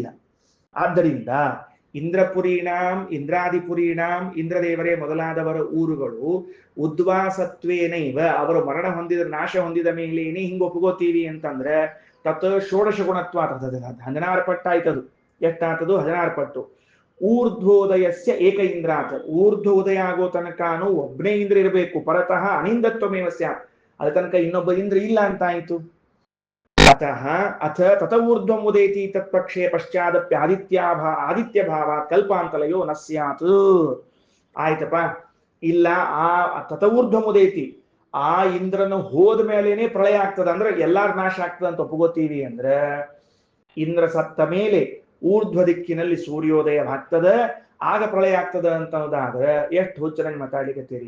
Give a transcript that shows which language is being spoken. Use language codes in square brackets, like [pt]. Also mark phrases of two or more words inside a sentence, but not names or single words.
[kn] ಆದ್ದರಿಂದ ಇಂದ್ರಾದಿಪುರೀಣಾಂ ಇಂದ್ರದೇವರೇ ಮೊದಲಾದವರ ಊರುಗಳು ಉದ್ವಾಸತ್ವೇನೈವ, ಅವರು ಮರಣ ಹೊಂದಿದ ನಾಶ ಹೊಂದಿದ ಮೇಲೇನೆ ಹಿಂಗ ಒಪ್ಕೋತೀವಿ ಅಂತಂದ್ರೆ [sa] ತತ್ ಷೋಡಶ ಗುಣತ್ವ [kn] 16 ಪಟ್ಟು ಆಯ್ತದು. ಎಷ್ಟಾಗ್ತದು? 16 ಪಟ್ಟು. [sa] ಊರ್ಧ್ವೋದಯಸ್ಯ ಏಕ ಇಂದ್ರಾತ್, [kn] ಊರ್ಧ್ವ ಉದಯ ಆಗೋ ತನಕನೂ ಒಬ್ಬನೇ ಇಂದ್ರ ಇರಬೇಕು. [sa] ಪರತಃ ಅನಿಂದತ್ವಮೇವ ಸ್ಯಾತ್, [kn] ಅದ ತನಕ ಇನ್ನೊಬ್ಬ ಇಂದ್ರ ಇಲ್ಲ ಅಂತ ಆಯ್ತು. [sa] ಅಥ ತತ ಊರ್ಧ್ವಂ ಉದೇತಿ ತತ್ಪಕ್ಷೇ ಪಶ್ಚಾದಪ್ಯ ಆದಿತ್ಯ ಭಾವ ಕಲ್ಪಾಂತಲಯೋ ನ ಸ್ಯಾತ್. [kn] ಆಯ್ತಪ್ಪ, ಇಲ್ಲ ಆ [sa] ತತ ಊರ್ಧ್ವಂ ಉದೇತಿ, [kn] ಆ ಇಂದ್ರನು ಹೋದ ಮೇಲೇನೆ ಪ್ರಳಯ ಆಗ್ತದ ಅಂದ್ರೆ ಎಲ್ಲಾರು ನಾಶ ಆಗ್ತದ ಅಂತ ಒಪ್ಕೋತೀವಿ ಅಂದ್ರೆ ಇಂದ್ರ ಸತ್ತ ಮೇಲೆ ಊರ್ಧ್ವ ದಿಕ್ಕಿನಲ್ಲಿ ಸೂರ್ಯೋದಯವಾಗ್ತದ, ಆಗ ಪ್ರಳಯ ಆಗ್ತದ ಅಂತ ಅನ್ನೋದಾದ್ರೆ ಎಷ್ಟು ಹುಚ್ಚರಂಗ್ ಮಾತಾಡ್ಲಿಕ್ಕತ್ತೀರಿ.